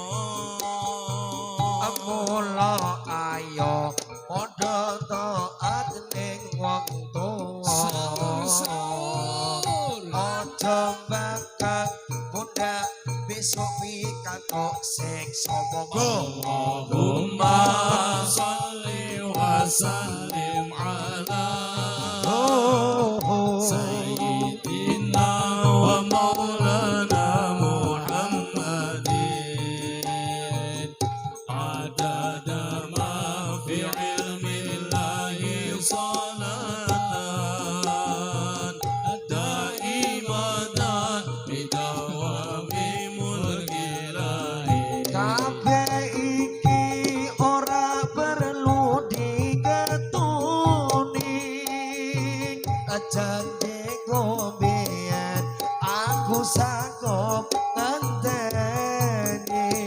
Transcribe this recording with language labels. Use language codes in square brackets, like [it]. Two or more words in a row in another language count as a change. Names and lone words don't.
[jv] Mula ayo padha taat ning wong tuwa aja bakal muda besok pikantuk siksa. [ar] اللهم صل وسلم على سيدنا ومولانا محمد عدد ما في علم الله صلاة دائمة بدوام ملك الله. [jv] Kabeh iki ora perlu diketuni janji gombean aku sanggup ngenteni.